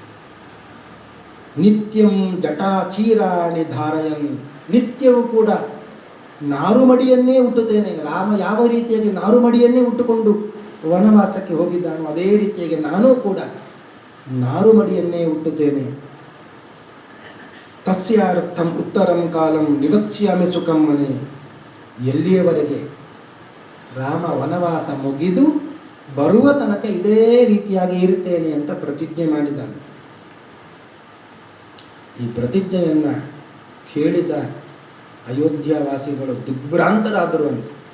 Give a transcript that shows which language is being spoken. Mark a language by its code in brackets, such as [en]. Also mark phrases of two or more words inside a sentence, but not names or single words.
[sa] ನಿತ್ಯಂ ಜಟಾಚೀರಾಣಿ ಧಾರಯನ್. [kn] ನಿತ್ಯವೂ ಕೂಡ ನಾರುಮಡಿಯನ್ನೇ ಹುಟ್ಟುತ್ತೇನೆ. ರಾಮ ಯಾವ ರೀತಿಯಾಗಿ ನಾರುಮಡಿಯನ್ನೇ ಹುಟ್ಟುಕೊಂಡು ವನವಾಸಕ್ಕೆ ಹೋಗಿದ್ದಾನೋ ಅದೇ ರೀತಿಯಾಗಿ ನಾನೂ ಕೂಡ ನಾರುಮಡಿಯನ್ನೇ ಹುಟ್ಟುತ್ತೇನೆ. [sa] ತಸ್ಯಾರ್ಥಂ ಉತ್ತರಂ ಕಾಲಂ ನಿವತ್ಸ್ಯಾಮಿ ಸುಖಂ ಮನೆ. [kn] ಎಲ್ಲಿಯವರೆಗೆ ರಾಮ ವನವಾಸ ಮುಗಿದು ಬರುವ ತನಕ ಇದೇ ರೀತಿಯಾಗಿ ಇರುತ್ತೇನೆ ಅಂತ ಪ್ರತಿಜ್ಞೆ ಮಾಡಿದ. ಈ ಪ್ರತಿಜ್ಞೆಯನ್ನು ಕೇಳಿದ ಅಯೋಧ್ಯವಾಸಿಗಳು ದಿಗ್ಭ್ರಾಂತರಾದರು ಅಂತ.